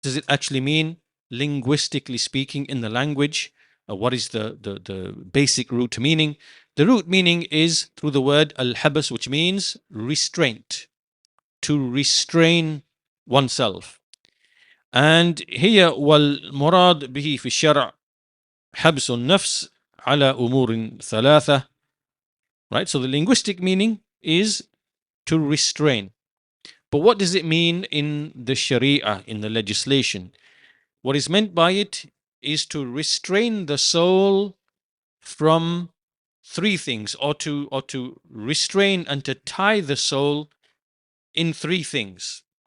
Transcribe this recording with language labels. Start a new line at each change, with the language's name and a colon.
English: does it actually mean, linguistically speaking, in the language? What is the basic root meaning? The root meaning is through the word al-habas, which means restraint, to restrain oneself. And here
Arabic: والمراد به في الشرع حبس النفس على أمور ثلاثة.
English: Right, so the linguistic meaning is to restrain. But what does it mean in the Sharia, in the legislation? What is meant by it is to restrain the soul from three things, or to restrain and to tie the soul in three things.